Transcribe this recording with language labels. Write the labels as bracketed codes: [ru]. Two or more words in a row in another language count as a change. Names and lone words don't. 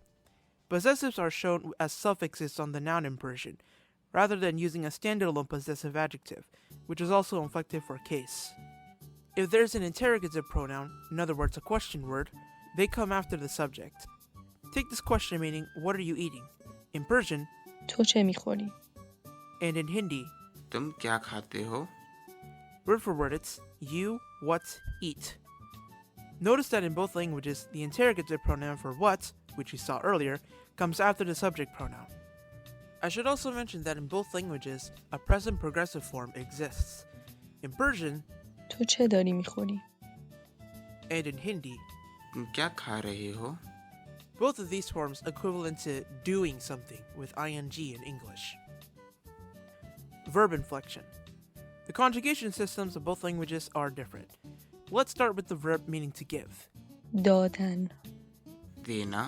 [en] Possessives are shown as suffixes on the noun in Persian, rather than using a standalone possessive adjective, which is also inflected for case. If there's an interrogative pronoun, in other words a question word, they come after the subject. Take this question meaning, what are you eating? In Persian, [fa] تو چه میخوری؟ [en] and in Hindi, [hi] तुम क्या खाते हो? [en] word for word it's you, what, eat. Notice that in both languages, the interrogative pronoun for what, which we saw earlier, comes after the subject pronoun. I should also mention that in both languages, a present progressive form exists. In Persian, [fa] تو چه داری میخوری؟ [en] and in Hindi, [hi] तुम क्या खा रहे हो? [en] both of these forms equivalent to doing something with ing in English. Verb inflection. The conjugation systems of both languages are different. Let's start with the verb meaning to give. [fa] دادن [hi] देना,